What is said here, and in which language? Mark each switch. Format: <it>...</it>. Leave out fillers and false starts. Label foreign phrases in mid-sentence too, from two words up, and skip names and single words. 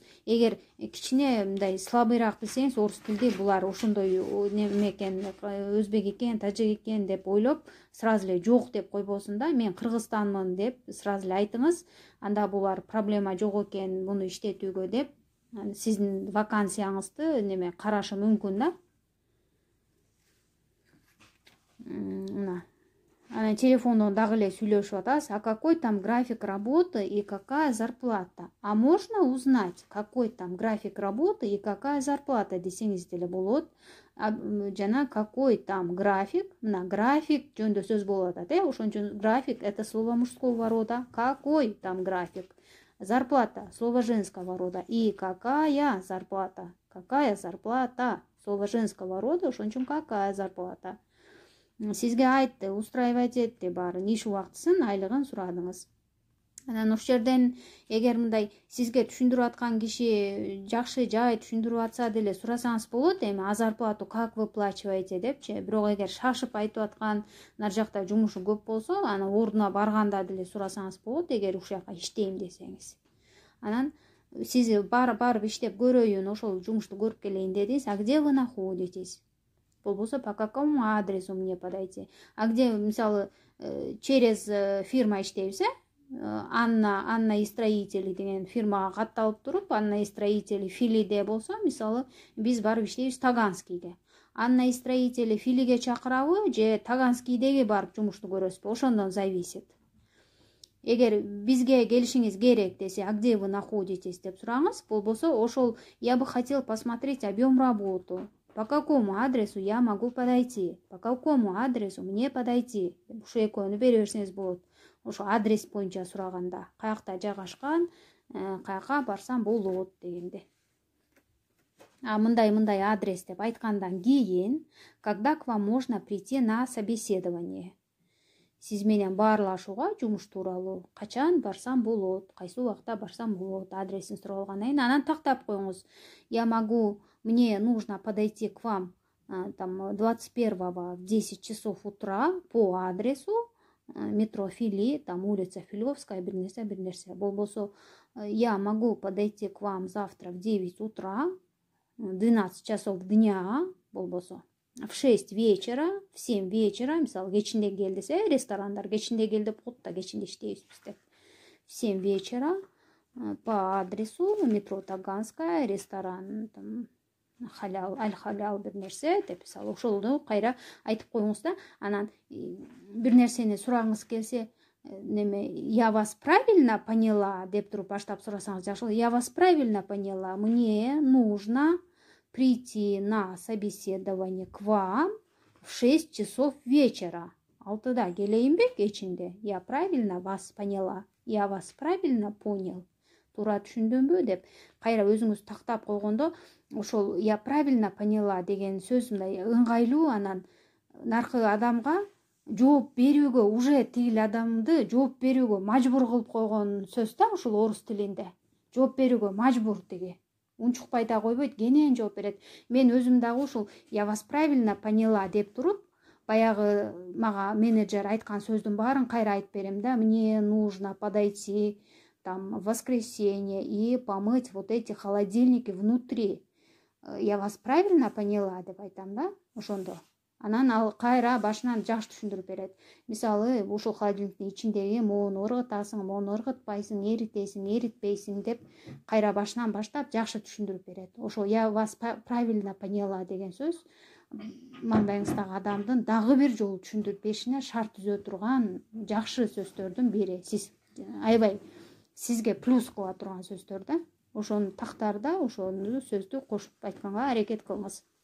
<ky>Эгер кичине мындай слабыйраак билсеңиз, орус тилди булар ошондой неме экен, өзбек экен, тажик экен деп ойлоп, сразу эле жок деп койбосун да, мен Кыргызстанмын деп сразу эле айтыңыз. Анда булар проблема жок экен муну иштетүүгө деп, сиздин вакансияңызды неме карашы мүмкүн да. Мына Анан телефондон дагы эле сүйлөшүп атасыз.</ky> <ru>А какой там график работы и какая зарплата? А можно узнать, какой там график работы и какая зарплата</ru> <ky>десеңиз деле болот. Жана</ky> <ru>какой там график,</ru> <ky>мына график жөнүндө сөз болуп атат, ошон үчүн график</ky> <ru>это слово мужского рода. Какой там график? Зарплата слово женского рода. И какая зарплата? Какая зарплата? Слово женского рода,</ru> <ky>ошон үчүн</ky> <ru>какая зарплата?</ru> <ky>Сизге айтты, устраивать этти баары, иш убактысын, айлыгын сурадыңыз. Анан ошол жерден эгер мындай сизге түшүндүрүп аткан киши жакшы жай түшүндүрүп атса деле сурасаңыз болот, эми</ky> <ru>а зарплату как выплачиваете</ru> <ky>депчи. Бирок эгер шашып айтып аткан, нар жакта жумушу көп болсо, анан ордуна барганда деле сурасаңыз болот, эгер ушул жака иштейм десеңиз. Анан сиз барып иштеп көрөйүн, ошол жумушту көрүп келейин дедиңиз,</ky> <ru>а где вы находитесь? Болбосо по какому адресу мне подойти?</ru> <ky>А где, мисалы,</ky> <ru>через фирма</ru> <ky>иштейбиз, Анна и строители деген фирмага катталып туруп, Анна и строители Филиде болсо, мисалы, биз барып иштейбиз Таганскийге. Анна и строители Филиге чакырабы же Таганскийдеги барып жумушту көрөсүзбү? Ошондон зависит. Эгер бизге келишиңиз керек десе,</ky> <ru>а где вы находитесь</ru> <ky>деп сураңыз. Болбосо ошол</ky> <ru>я бы хотел посмотреть объем работы. по какому адресу я могу подойти, по какому адресу мне подойти.</ru> <ky>Ушу экөөнү бере берсеңиз болот. Ошо адрес боюнча сураганда, каякта жайгашкан, каяка барсам болот дегенде. Мындай адрес деп айткандан кийин,</ky> <ru>когда к вам можно прийти на собеседование.</ru> <ky>Сиз менен баарлашууга жумуш тууралуу качан барсам болот, кайсы убакта барсам болот, адресин сурап алгандан кийин анан тактап коюңуз.</ky> <ru>Мне нужно подойти к вам там 21-го в 10 часов утра по адресу метро Фили, там улица Филевская,</ru> <ky>бир нерсе.</ky> <ru>Болбосо я могу подойти к вам завтра в 9 утра, 12 часов дня, болбосо в 6 вечера, в 7 вечера,</ru> <ky>мисалы кечинде кел десе, ресторандар кечинде кел деп коет да, кечинде иштейбиз деп.</ky> <ru>В 7 вечера по адресу метро Таганская, ресторан там</ru> <ky>Аль-Халял бир нерсе деп, мисалы ошолду кайра айтып коюңуз да. Анан бир нерсени сурагыңыз келсе,</ky> <ru>я вас правильно поняла</ru> <ky>деп туруп баштап сурасаңыз жакшы.</ky> <ru>Я вас правильно поняла, мне нужно прийти на собеседование к вам в 6 часов вечера.</ru> <ky>Алтыда келейинби кечинде?</ky> <ru>Я правильно вас поняла, я вас правильно понял.</ru> <ky>Туура түшүндүмбү деп кайра өзүңүз тактап койгондо, ошол</ky> <ru>я правильно поняла</ru> <ky>деген сөз мындай ыңгайлуу, анан наркы адамга жооп берүүгө, уже тигил адамды жооп берүүгө мажбур кылып койгон сөз да, ушул орус тилинде. Жооп берүүгө мажбур тиги. Унчукпай да койбойт, кенен жооп берет. Мен өзүм дагы ушул</ky> <ru>я вас правильно поняла</ru> <ky>деп туруп, баягы мага менеджер айткан сөздүн баарын кайра айтып берем да.</ky> <ru>Мне нужно подойти там в воскресенье и помыть вот эти холодильники внутри. Я вас правильно поняла</ru> <ky>деп айтам да, ошондо. Анан ал кайра башынан жакшы түшүндүрүп берет. Мисалы, ушул холодильниктин ичиндеги моуну ыргытасың, моуну ыргытпайсың, эритесиң, эритпейсиң деп кайра башынан баштап жакшы түшүндүрүп берет. Ошол</ky> <ru>я вас правильно поняла</ru> <ky>деген сөз маңдайыңыздагы адамдын дагы бир жолу түшүндүрүп беришине шарт түзө турган жакшы сөздөрдүн бири. Сиз аябай сизге плюс кыла турган сөздөр да. Ошону тактарда ошону сөздү кошуп айтканга аракет кылыңыз.</ky>